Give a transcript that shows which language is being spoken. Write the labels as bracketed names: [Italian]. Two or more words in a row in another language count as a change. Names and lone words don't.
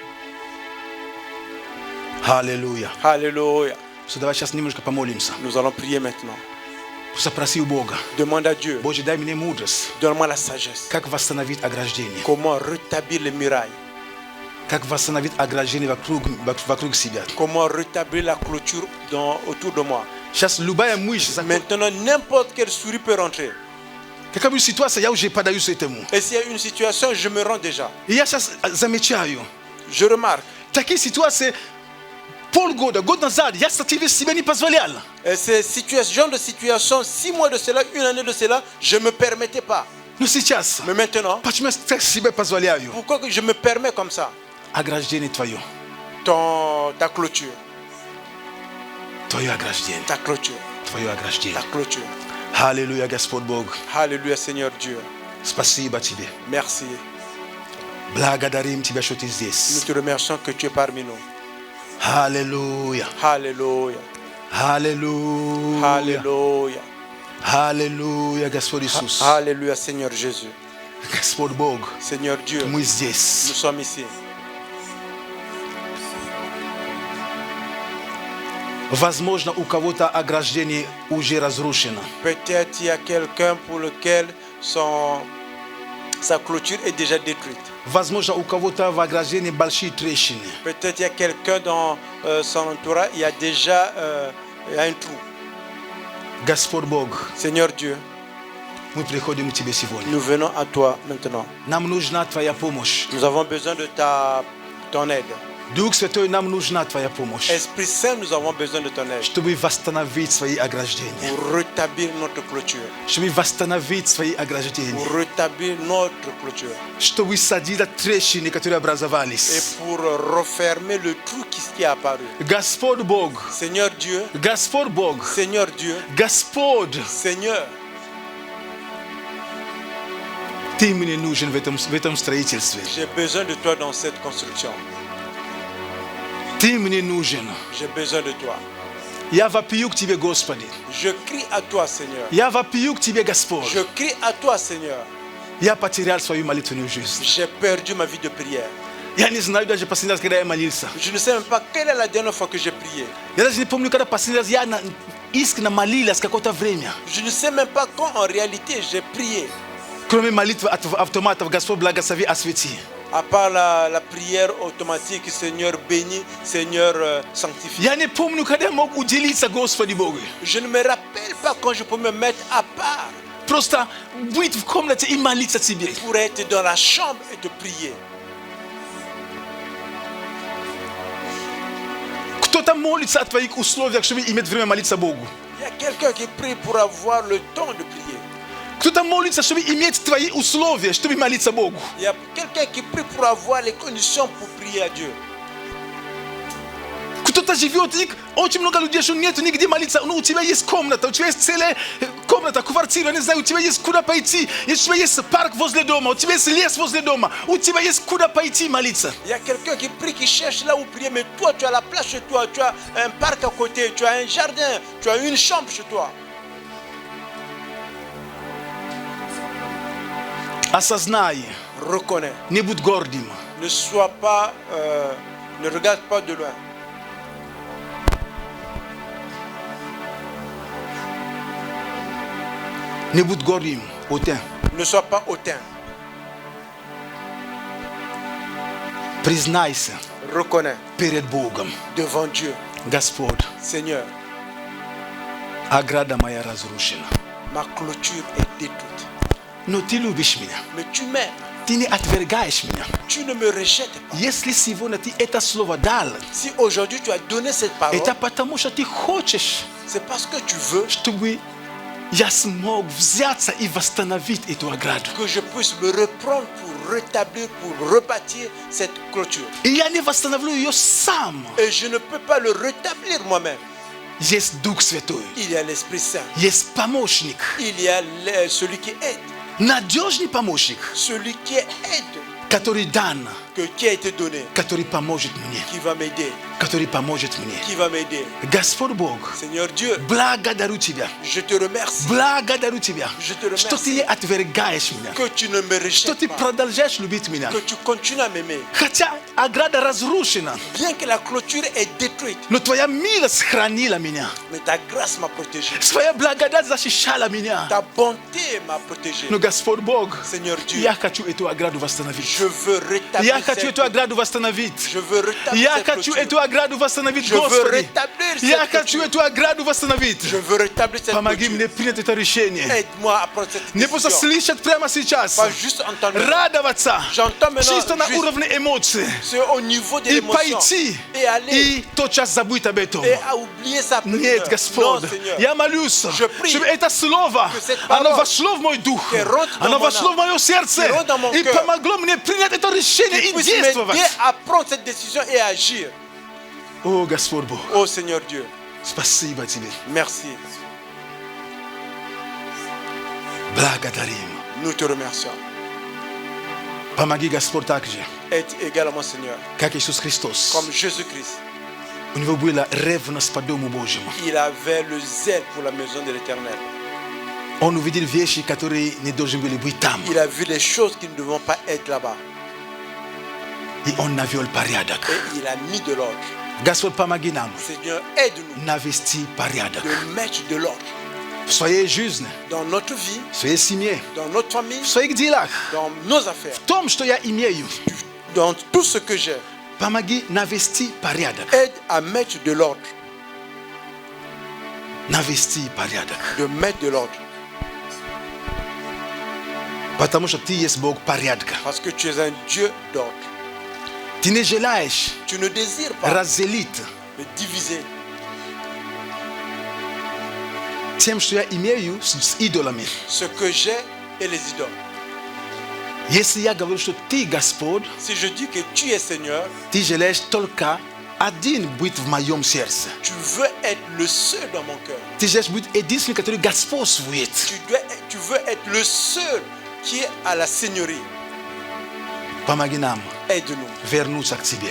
[Russian] Аллилуйя. [French] Alléluia. [Russian] Что давай сейчас немножко помолимся. [French] Nous allons prier maintenant. [Russian] Просто проси у Бога. [French] Demande à Dieu, [Russian] Боже, дай мне мудрость. [French] donne-moi la sagesse. [Russian] Как восстановить ограждение? [French] Comment rétablir les murailles? [Russian] Как восстановить ограждение вокруг себя? [French] Comment rétablir la clôture autour de moi? [Russian] Сейчас любая мышь, [French] Maintenant, n'importe quelle souris peut rentrer. [Russian] какая бы ситуация, я уже подаюсь этому. [French] Et s'il y a une situation, je me rends déjà. [Russian] И я сейчас замечаю, [French] Je remarque. [Russian] такие ситуации полгода, год назад я себе не позволял. [French] Et ces genre de situation, 6 mois de cela, une année de cela, je ne me permettais pas. [Russian] No сейчас. [French] Mais maintenant, [Russian] Почему я себе позволяю? [French] pourquoi que je me permets comme ça [Russian] Ограждение твое. [French] ta clôture, [Russian] Твое ограждение. [French] ta clôture, [Russian] Твое ограждение. [French] ta clôture. [Russian] Аллилуйя, Господь Бог. [French] Alléluia, Seigneur Dieu. [Russian] Спасибо тебе. [French] Merci. [Russian] Благодарим тебя, что ты [French] Nous [Russian] здесь. [French] te remercions que tu es parmi nous. [Russian] Аллилуйя. [French] Alléluia. [Russian] Аллилуйя. [French] Alléluia. [Russian] Аллилуйя, Господь Иисус. [French] Alléluia, Seigneur Jésus. [Russian] Господь Бог, [French] Seigneur Dieu, [Russian] мы [French] nous [Russian] здесь. [French] sommes ici. [Russian] Возможно, у кого-то ограждение уже разрушено. [French] Peut-être il y a quelqu'un pour lequel sa clôture est déjà détruite. [Russian] Возможно, у кого-то в ограждении большие трещины. [French] Peut-être il y a quelqu'un dans son entourage, il y a déjà il y a un trou. [Russian] Господь Бог, [French] Seigneur Dieu, [Russian] мы приходим к Тебе сегодня. [French] nous venons à toi maintenant. [Russian] Нам нужна Твоя помощь. [French] Nous avons besoin de ton aide. [Russian] Дух Святой, нам нужна Твоя помощь. [French] Esprit Saint, nous avons besoin de ton aide [Russian] Чтобы восстановить свои ограждения. [French] pour rétablir notre clôture. [Russian] Чтобы восстановить свои ограждения. [French] Pour rétablir notre clôture. [Russian] Чтобы садить трещины, которые [French] Et [Russian] образовались. [French] pour refermer le trou qui est apparu. [Russian] Господь Бог, [French] Seigneur Dieu, [Russian] Господь Бог, [French] Seigneur Dieu, [Russian] Господь, [French] Seigneur, [Russian] Ты мне нужен в этом строительстве. [French] j'ai besoin de toi dans cette construction. [Russian] Ты мне нужен. [French] J'ai besoin de toi. [Russian] Я вопию к Тебе, Господи. [French] Je crie à toi, Seigneur. [Russian] Я вопию к Тебе, Господь. [French] Je crie à toi, Seigneur. [Russian] Я потерял свою молитвенную жизнь. [French] J'ai perdu ma vie de prière. [Russian] Я не знаю даже последний раз, когда я молился. [French] Je ne sais même pas quelle est la dernière fois que j'ai prié. [Russian] Я даже не помню, когда последний раз я искренне молилась какое-то время. [French] Je ne sais même pas quand en réalité j'ai prié. [Russian] Кроме молитвы автоматов, Господь благослови, освети. [French] À part la prière automatique, Seigneur bénis, Seigneur sanctifie. [Russian] Я не помню, когда я мог уделиться Господи Богу. [French] Je ne me rappelle pas quand je peux me mettre à part [Russian] Просто быть в комнате и молиться Тебе. [French] pour être dans la chambre et te prier. [Russian] Кто-то молится о Твоих условиях, чтобы иметь время молиться Богу. [French] Il y a quelqu'un qui prie pour avoir le temps de prier. [Russian] Кто-то молится, чтобы иметь Твои условия, чтобы молиться Богу. [French] Il y a quelqu'un qui prie pour avoir les conditions pour prier à Dieu. [Russian] Кто-то живет, и очень много людей, что нет нигде молиться. Ну, у тебя есть комната, у тебя есть целая комната, квартира, не знаю, у тебя есть куда пойти. У тебя есть парк возле дома, у тебя есть лес возле дома. У тебя есть куда пойти молиться. [French] Il y a quelqu'un qui prie, qui cherche là où prier, mais toi, tu as la place chez toi, tu as un parc à côté, tu as un jardin, tu as une chambre chez toi. [Russian] Осознай, [French] Reconnais. [Russian] не будь гордым. [French] Ne sois pas, ne regarde pas de loin. [Russian] Не будь гордым, Отец. [French] Ne sois pas hautain. [Russian] Признайся [French] Reconnais [Russian] перед Богом. [French] devant Dieu. [Russian] Господь, [French] Seigneur, [Russian] ограда моя разрушена. [French] ma clôture est détruite. [Russian] Но Ты любишь меня. [French] Mais tu m'aimes. [Russian] Ты не отвергаешь меня. [French] Tu ne me rejettes pas. [Russian] Если сегодня Ты это слово дал, [French] Si aujourd'hui tu as donné cette parole, [Russian] это потому, что Ты хочешь, [French] c'est parce que tu veux [Russian] чтобы я смог взяться и восстановить эту ограду. [French] que je puisse me reprendre pour rétablir, pour rebâtir cette clôture. [Russian] И я не восстановлю ее сам. [French] Et je ne peux pas le rétablir moi-même. [Russian] Есть Дух Святой, [French] Il y a l'Esprit Saint. [Russian] есть помощник, [French] Il y a celui qui aide. [Russian] надежный помощник, [French] Celui qui aide, [Russian] который дан, [French] qui a été donné, [Russian] который поможет мне, [French] qui va m'aider, [Russian] который поможет мне. [French] qui va m'aider. [Russian] Господь Бог, [French] Seigneur Dieu, [Russian] благодарю Тебя, [French] je te remercie [Russian] благодарю Тебя, [French] Je te remercie. [Russian] что Ты не отвергаешь меня, [French] que tu ne me [Russian] что [French] rejettes [Russian] Ты [French] pas, [Russian] продолжаешь любить меня. [French] que tu continues à m'aimer. [Russian] Хотя ограда разрушена, [French] Bien que la clôture est détruite, [Russian] но Твоя милость хранила меня, [French] mais ta grâce m'a protégé. [Russian] Твоя благодать защищала меня. [French] Ta bonté m'a protégé. [Russian] Но Господь Бог, [French] Seigneur Dieu, [Russian] я хочу эту ограду восстановить. [French] je veux rétablir Я Yakachwetu agrado vastanavit. Je veux rétablir cette Yakachwetu clôture. agrado vastanavit Je veux gospel. rétablir cette clôture. Yakachwetu agrado vastanavit. Je veux rétablir cette [Russian] Помоги [French] clôture. [Russian] мне принять это решение. [French] Aide-moi à prendre cette [Russian] Не просто [French] décision. [Russian] слышать прямо сейчас. [French] Pas juste entendre. [Russian] Радоваться. [French] J'entends maintenant [Russian] Чисто на [French] juste- [Russian] уровне эмоций. [French] C'est au niveau de [Russian] И [French] l'émotion. [Russian] пойти. [French] Et aller. [Russian] И тотчас забыть об этом. [French] Et à oublier sa [Russian] Нет, [French] prière. [Russian] Господь, [French] Non, Seigneur. [Russian] я молюсь, [French] Je prie [Russian] чтобы это слово, [French] que cette [Russian] оно [French] parole [Russian] вошло в мой дух, [French] qui rentre dans [Russian] оно [French] mon [Russian] вошло [French] âme, [Russian] в мое сердце [French] qui rentre dans mon [Russian] и [French] cœur, [Russian] помогло мне принять это решение [French] Qui [Russian] и [French] puisse [Russian] действовать. [French] m'aider à prendre cette décision et à agir. [Russian] О, Господь Бог, [French] Oh Seigneur Dieu, [Russian] спасибо Тебе. [French] merci. [Russian] Благодарим. [French] Nous te remercions. [Russian] Помоги, Господь, так же, [French] Aide également, Seigneur, [Russian] как Иисус Христос. [French] comme Jésus-Christ. [Russian] У него была ревность по Дому Божьему. [French] Il avait le zèle pour la maison de l'Éternel. [Russian] Он увидел вещи, которые не должны были быть там. [French] Il a vu les choses qui ne devront pas être là-bas. [Russian] И он навел порядок. [French] Et il a mis de l'ordre. [Russian] Господь, помоги нам [French] Seigneur, aide-nous [Russian] навести порядок [French] de mettre de l'ordre [Russian] в своей жизни, [French] dans notre vie, [Russian] в своей семье, [French] dans notre famille, [Russian] в своих делах, [French] dans nos affaires, [Russian] в том, что я имею. [French] dans tout ce que j'ai. [Russian] Помоги навести порядок. [French] Aide à mettre de l'ordre, [Russian] Навести порядок. [French] de mettre de l'ordre. [Russian] Потому что ты есть Бог порядка. [French] Parce que tu es un Dieu d'ordre. [Russian] Ты не желаешь [French] Tu ne désires pas [Russian] разделить [French] me diviser [Russian] тем, что я имею с идолами. [French] ce que j'ai et les idoles. [Russian] Если я говорю, что ты Господь, [French] Si je dis que tu es Seigneur, [Russian] ты желаешь только один быть в моем сердце. [French] tu veux être le seul dans mon cœur. [Russian] Ты желаешь быть единственным, который господствует. [French] Tu veux être le seul qui est à la Seigneurie. [Russian] Помоги нам [French] Aide-nous [Russian] вернуться к тебе.